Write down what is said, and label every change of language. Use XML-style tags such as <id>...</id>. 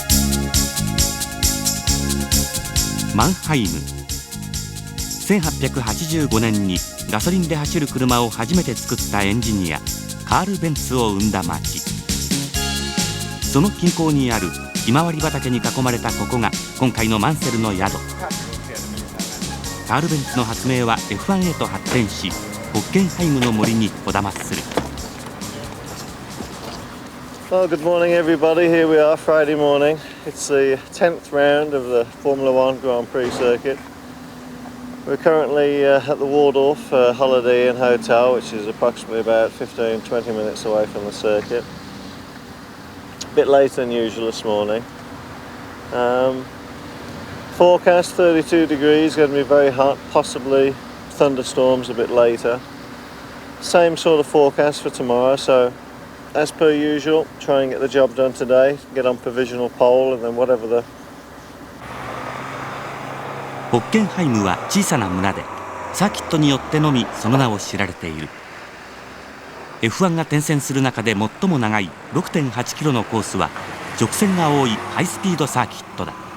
<ja>「マンハイム」1885年にガソリンで走る車を初めて作ったエンジニアカール・ベンツを生んだ町。その近郊にあるひまわり畑に囲まれたここが今回のマンセルの宿。カール・ベンツの発明は F1 へと発展し、ホッケンハイムの森にこだまする。</ja> <en>Well, good morning everybody. Here we are, Friday morning. It's the 10th round of the Formula One Grand Prix circuit. We're currently at the Waldorf Holiday Inn Hotel, which is approximately about 15-20 minutes away from the circuit. A bit later than usual this morning. Forecast 32 degrees, going to be very hot, possibly thunderstorms a bit later. Same sort of forecast for tomorrow, so as per usual, try and get the job done today, get on provisional pole, and then whatever the...</en> <ja>ホッケンハイムは小さな村でサーキットによってのみその名を知られている。 F1 が転戦する中で最も長い 6.8 キロのコースは直線が多いハイスピードサーキットだ。</ja>